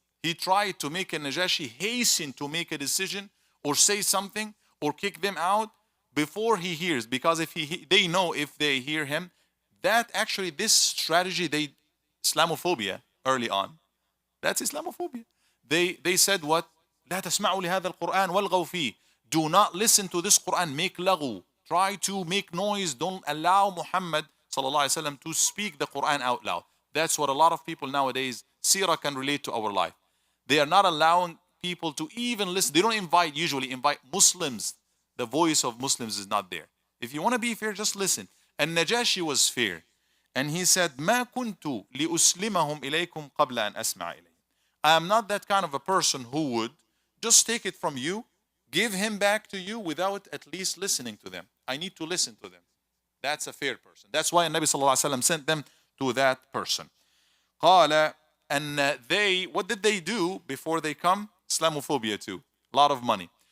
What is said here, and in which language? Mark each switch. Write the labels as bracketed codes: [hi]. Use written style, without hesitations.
[en] He tried to make a Najashi hasten to make a decision or say something or kick them out before he hears, because if they know if they hear him, that actually this strategy, Islamophobia early on, that's Islamophobia. They said what? [ar] لا تسمعوا لهذا القرآن والغوا فيه. [en] Do not listen to this Quran, make laghu. Try to make noise, don't allow Muhammad sallallahu alaihi wasallam to speak the Quran out loud. That's what a lot of people nowadays, Sirah can relate to our life. They are not allowing people to even listen. They don't usually invite Muslims. The voice of Muslims is not there. If you want to be fair, just listen. And Najashi was fair. And he said, [ar] ما كنت لأسلمهم إليكم قبل أن أسمع إليهم. [en] I am not that kind of a person who would just take it from you, give him back to you without at least listening to them. I need to listen to them. That's a fair person. That's why Nabi sallallahu alaihi wasallam sent them to that person. قال, and what did they do before they come? Islamophobia too. A lot of money.